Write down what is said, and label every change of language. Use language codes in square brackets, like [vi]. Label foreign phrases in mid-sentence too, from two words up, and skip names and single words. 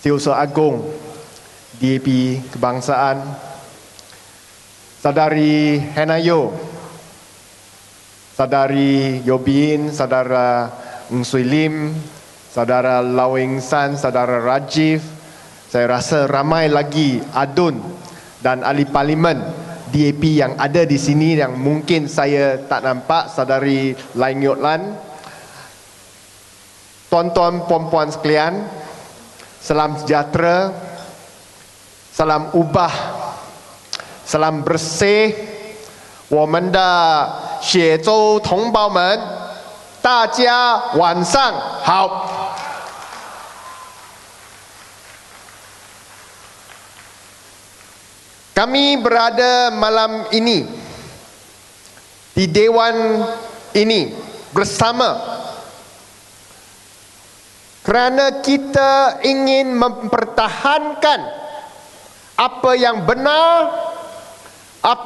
[ms] Setiausaha Agung DAP Kebangsaan, Saudari Henayo, Saudari Yobin, Saudara Ng Sui Lim, Saudara Lau Eng San, Saudara Rajiv, saya rasa ramai lagi adun dan ahli parlimen DAP yang ada di sini yang mungkin saya tak nampak, Saudari Lai Ngiot Lan. Tuan-tuan, puan-puan sekalian, salam sejahtera, salam ubah, salam bersih. [zh] 我们的血州同胞们，大家晚上好。 [ms] Kami berada malam ini di Dewan ini bersama kerana kita ingin mempertahankan apa yang benar, apa